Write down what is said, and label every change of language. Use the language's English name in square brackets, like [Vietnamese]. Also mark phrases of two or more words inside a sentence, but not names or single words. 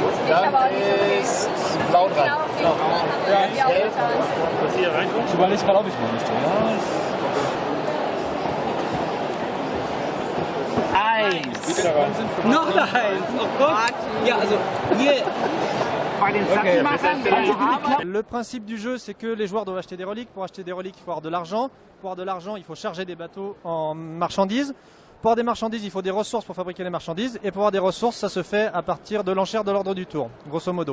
[German] Dann ist blau dran. Ja, gelb. Ich überlege gerade, ob ich mal möchte. Eins. Noch eins. Oh Gott. Ja, also hier. [French] Le principe du jeu, c'est que les joueurs doivent acheter des reliques. Pour acheter des reliques, il faut avoir de l'argent. Pour avoir de l'argent, il faut charger des bateaux en marchandises. Pour avoir des marchandises, il faut des ressources pour fabriquer les marchandises. Et pour avoir des ressources, ça se fait à partir de l'enchère de l'ordre du tour, grosso modo.